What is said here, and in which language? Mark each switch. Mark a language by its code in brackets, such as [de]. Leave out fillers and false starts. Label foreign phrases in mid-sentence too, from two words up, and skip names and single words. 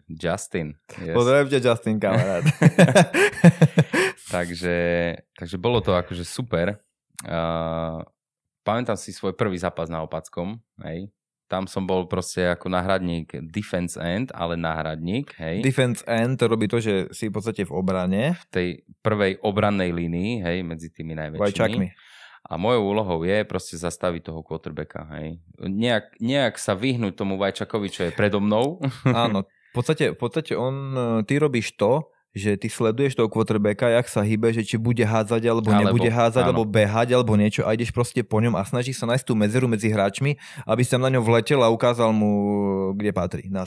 [en] Justin. Yes. [sk] Pozdravím ťa, Justin, kamarát. takže bolo to akože super. Pamätám si svoj prvý zápas na Opackom. Hej. Tam som bol proste ako náhradník [en] defense end, [sk] ale náhradník. Hej. [en] Defense end [sk] to robí to, že si v podstate v obrane. V tej prvej obrannej línii, hej, medzi tými najväčšími. Vajčakmi. A mojou úlohou je proste zastaviť toho quarterbacka. Hej. Nejak sa vyhnúť tomu Vajčakovi, čo je predo mnou. Áno, v podstate ty robíš to, že ty sleduješ toho quarterbacka, jak sa hýbe, že či bude hádzať, alebo nebude hádzať, alebo behať, alebo niečo a ideš proste po ňom a snažíš sa nájsť tú medzeru medzi hráčmi, aby si tam na ňom vletel a ukázal mu, kde patrí, na zem.